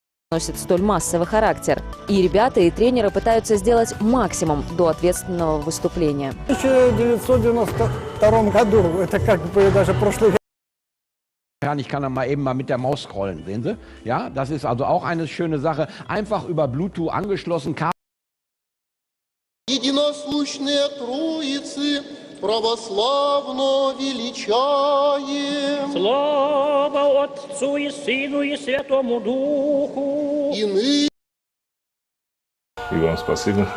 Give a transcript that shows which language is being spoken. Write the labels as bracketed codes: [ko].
[ru] Носит столь массовый характер. И ребята, и тренеры пытаются сделать максимум до ответственного выступления. В 1992 году, это как бы даже прошлый век. [de] Ich kann dann mal eben mit der Maus scrollen, sehen Sie? Ja, das ist also auch eine schöne Sache. Einfach über Bluetooth angeschlossen. [ru] Единосущные Троицы православно величаем. Слава Отцу и Сыну и Святому Духу. И вам спасибо.